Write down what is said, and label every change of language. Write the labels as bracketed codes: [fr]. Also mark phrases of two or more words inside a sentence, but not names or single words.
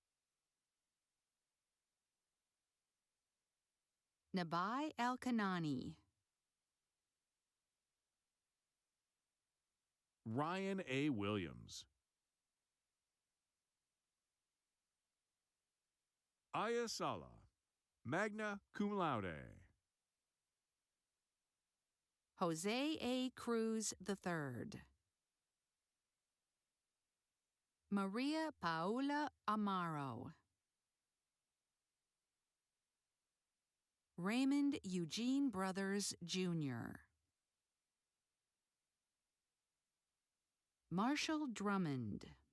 [en] Nabai Al-Kanani, Ryan A. Williams, Aya Sala, magna cum laude. Jose A. Cruz III, Maria Paula Amaro, Raymond Eugene Brothers, Jr., Marshall Drummond,